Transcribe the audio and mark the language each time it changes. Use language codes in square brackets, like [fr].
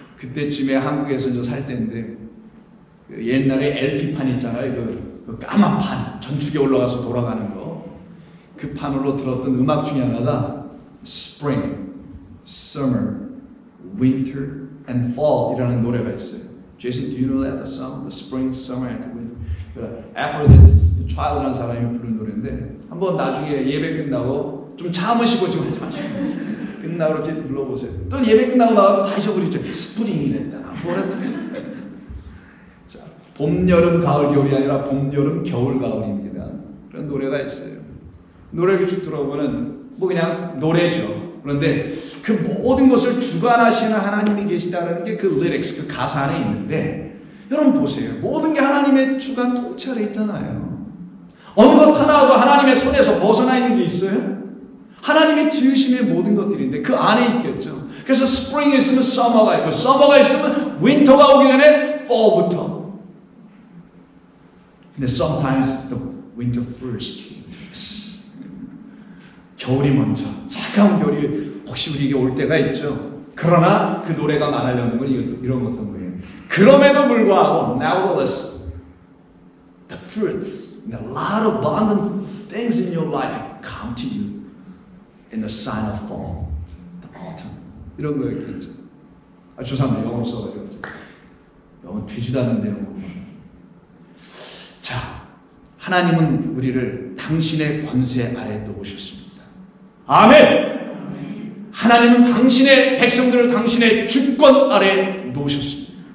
[ko] 그때쯤에 한국에서 저 살 때인데 그 옛날에 LP판 있잖아요. 그 까만 판 전축에 올라가서 돌아가는 거. 그 판으로 들었던 음악 중에 하나가 Spring, Summer, Winter and Fall 이라는 노래가 있어요. [en] Jason, do you know that song? The Spring, Summer and Winter. [ko] Aphrodite's Child라는 사람이 부른 노래인데 한번 나중에 예배 끝나고 좀 참으시고 지금 하지 마시고 끝나고 이렇게 불러보세요. 또 예배 끝나고 나와도 다 잊어버리죠. 스프링이랬다. 뭐랬다. 자, 봄, 여름, 가을, 겨울이 아니라 봄, 여름, 겨울, 가을입니다. 그런 노래가 있어요. 노래를 쭉 들어보면 뭐 그냥 노래죠. 그런데 그 모든 것을 주관하시는 하나님이 계시다는 게 그 리릭스, 그 가사 안에 있는데 여러분 보세요. 모든 게 하나님의 주관 통치 아래 있잖아요. 어느 것 하나도 하나님의 손에서 벗어나 있는 게 있어요? 하나님이 지으심의 모든 것들인데 그 안에 있겠죠. 그래서 스프링이 있으면 서머가 있고 서머가 있으면 윈터가 오기 전에 fall부터. 근데 [en] sometimes the winter first. [ko] 겨울이 먼저 차가운 겨울이 혹시 우리에게 올 때가 있죠. 그러나 그 노래가 말하려는 건 이런 어떤 거예요. 그럼에도 불구하고 [en] nevertheless the fruits and a lot of abundant things in your life come to you. In the sign of fall, the autumn. [ko] 이런 거 있겠죠. 죄송합니다. 영어 써가지고. 영어 뒤지도 않는데 영어. 자, 하나님은 우리를 당신의 권세 아래 놓으셨습니다. 아멘! 하나님은 당신의 백성들을 당신의 주권 아래 놓으셨습니다.